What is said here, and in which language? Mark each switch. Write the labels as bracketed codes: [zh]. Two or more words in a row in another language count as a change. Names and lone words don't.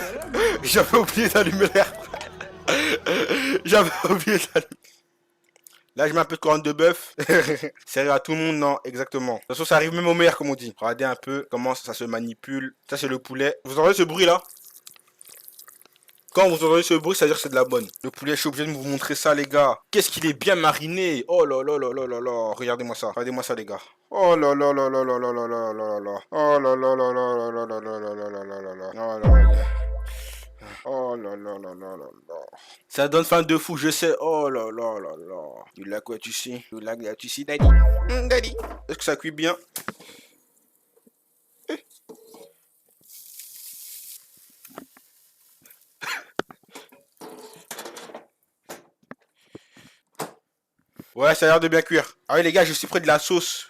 [fr] J'avais oublié d'allumer l'air. Là, je mets un peu de corne de bœuf. Sérieux à tout le monde, non, exactement. De toute façon, ça arrive même au meilleur, comme on dit. Regardez un peu comment ça se manipule. Ça, c'est le poulet. Vous entendez ce bruit-là? Quand vous entendez ce bruit, ça veut dire que c'est de la bonne. Le poulet, je suis obligé de vous montrer ça, les gars. Qu'est-ce qu'il est bien mariné. Oh là là là là là là. Regardez-moi ça, les gars. Oh là là là là là là là là là là. Oh là là là là là là là là là là là là là. Oh là là. Oh là là là là là là. Ça donne faim de fou, je sais. Oh là là là là. [en] You like what you see? You like what you see, daddy? Daddy. [fr] Est-ce que ça cuit bien? Ouais, ça a l'air de bien cuire. Ah oui, les gars, je suis près de la sauce.